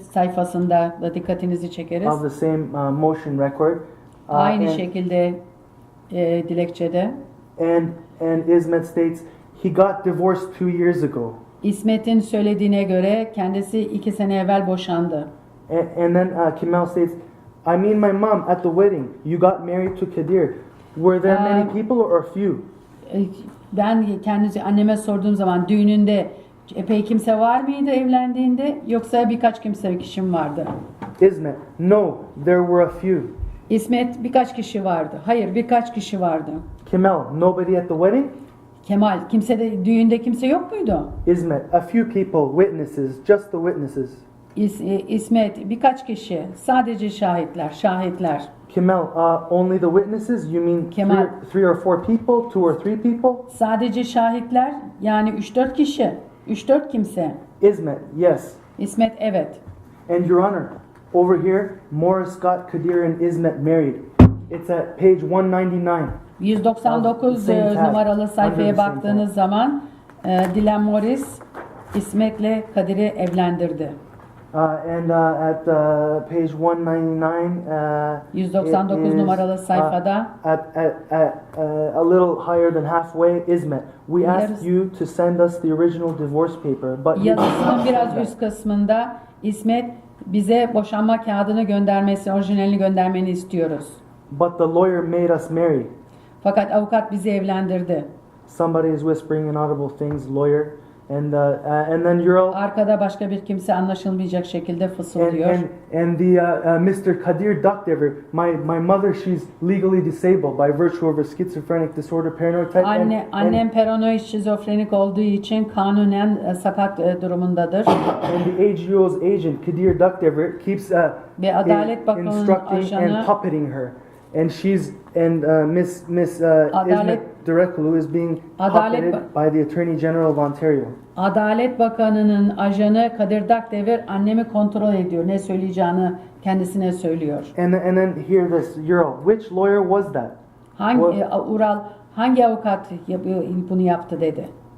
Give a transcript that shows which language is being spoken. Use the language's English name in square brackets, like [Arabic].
[Turkish] sayfasında da dikkatinizi çekeriz. [English] of the same motion record. [Turkish] Aynı [English] and, [Turkish] şekilde dilekçede. [English] and Ismet states he got divorced 2 years ago. [Turkish] İsmet'in söylediğine göre kendisi 2 sene evvel boşandı. [English] And then Kemal states, I mean my mom at the wedding. You got married to Kadir. Were there many people or few? [Turkish] Ben kendisi anneme sorduğum zaman düğününde epey kimse var mıydı evlendiğinde yoksa birkaç kişi vardı? [English] Ismet, no, there were a few. [Turkish] İsmet birkaç kişi vardı. Hayır birkaç kişi vardı. [English] Kemal, nobody at the wedding? [Turkish] Kemal düğünde kimse yok muydu? [English] Ismet, a few people, witnesses, just the witnesses. [Turkish] İsmet birkaç kişi, sadece şahitler. [English] Kemal, only the witnesses? You mean Kemal. three or four people, 2 or 3 people? [Turkish] Sadece şahitler yani 3-4 kişi, 3-4 kimse. [English] Ismet, yes. [Turkish] İsmet evet. [English] And Your Honor, over here, Morris got Kadir and Ismet married. It's at page 199. [Turkish] 199 numaralı sayfaya baktığınız zaman Dylan Morris İsmet'le Kadir'i evlendirdi. [English] And at page 199, [Turkish] 199 [English] it is, [Turkish] numaralı sayfada [English] at a little higher than halfway, Ismet. We asked you to send us the original divorce paper, but you [Turkish] yazısının biraz üst kısmında İsmet bize boşanma kağıdını orijinalini göndermeni istiyoruz. [English] But the lawyer made us marry. [Turkish] Fakat avukat bizi evlendirdi. [English] Somebody is whispering inaudible things, lawyer. And then Ural. [Turkish] Arkada başka bir kimse anlaşılmayacak şekilde fısıldıyor. [English] And the Mr. Kadir Dokdever, my mother, she's legally disabled by virtue of her schizophrenic disorder, paranoid type. [Turkish] Annem paranoid şizofrenik olduğu için kanunen sakat durumundadır. [English] And the AGO's agent Kadir Dokdever keeps [Turkish] Ve Adalet Bakanı'nın [English] instructing [Turkish] ajanı [English] and puppeting her. And Miss Ismet Direkoglu is being puppeted by the Attorney General of Ontario. [Turkish] Adalet Bakanı'nın ajanı Kadir Dokdever annemi kontrol ediyor. Ne söyleyeceğini kendisine söylüyor. [English] And then hear this, Ural. Which lawyer was that? [Turkish] Ural hangi avukat bunu yaptı dedi.